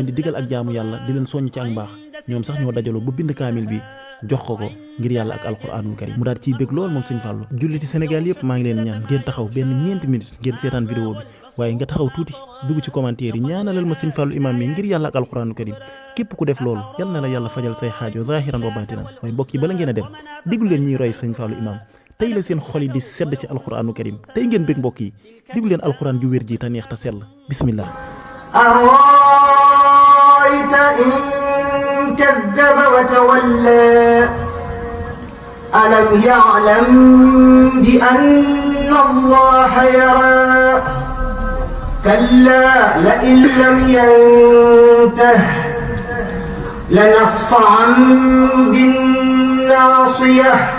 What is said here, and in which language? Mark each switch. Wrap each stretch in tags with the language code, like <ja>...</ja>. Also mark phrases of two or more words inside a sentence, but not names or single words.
<wo>di digal ak jaamu yàlla di leen soññ ci ak mbaax ñoom sax ñoo dajaloo ba bind kaamil bi jox ko ngir yàlla ak</wo> <ar>القرآن الكريم</ar> <wo>mu daal ciy bég lool moom sëñ Fallou julliti Sénégal yëpp maa ngi leen ñaan ngeen taxaw benn 9 minutes ngeen seetaan vidéo bi waaye nga taxaw tuuti dugg ci commentaire yi ñaanalal ma sëñ Fallou Imam mi ngir yàlla ak alquranul karim képp ku def loolu yal na la yàlla fajal say xaajo</wo> <ar>ظاهرا وباطنا</ar> <wo>waaye mbokk yi bala ngeen a dem diglu leen ñuy roy sëñ Fallou Imam tey la seen xol yi di sedd ci</wo> <ar>القرآن الكريم</ar> <wo>tey ngeen bég mbokk yi diglu leen alquran ju wér ji te neex te sell bismillah</wo> <ar>كذب وتولى ألم يعلم بأن الله يرى كلا لئن لم ينته لنصفعا بالناصية</ar>